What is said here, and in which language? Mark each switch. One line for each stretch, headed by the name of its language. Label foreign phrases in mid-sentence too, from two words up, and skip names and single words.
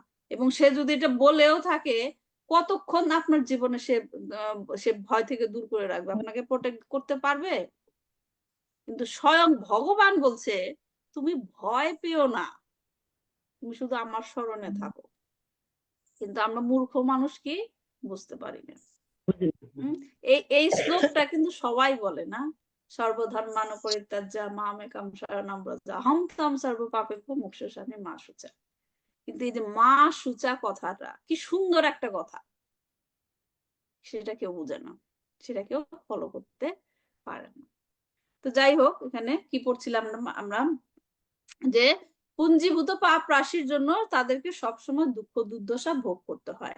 Bangla: এবং সে যদি এটা বলেও থাকে, কতক্ষণ আপনার জীবনে সে ভয় থেকে দূর করে রাখবে, আপনাকে প্রোটেক্ট করতে পারবে? কিন্তু স্বয়ং ভগবান বলছে তুমি ভয় পেও না, তুমি শুধু আমার স্মরণে থাকো। কিন্তু আমরা মূর্খ মানুষ কি বুঝতে পারি না। এই শ্লোকটা কিন্তু সবাই বলে না,
Sanskrit: সর্বধর্মান পরিত্যাজ্য মামেকং শরণং ব্রজ অহং ত্বং সর্বপাপেভ্যো মোক্ষয়িষ্যামি মা শুচা।
Bangla: কিন্তু এই যে
Sanskrit: মা শুচা
Bangla: কথাটা কি সুন্দর একটা কথা, সেটা কেউ বুঝে না, সেটা কেউ ফলো করতে পারে না। তো যাই হোক, এখানে কি পড়ছিলাম আমরা, যে পুঞ্জীভূত পাপ রাশির জন্য তাদেরকে সবসময় দুঃখ দুর্দশা ভোগ করতে হয়।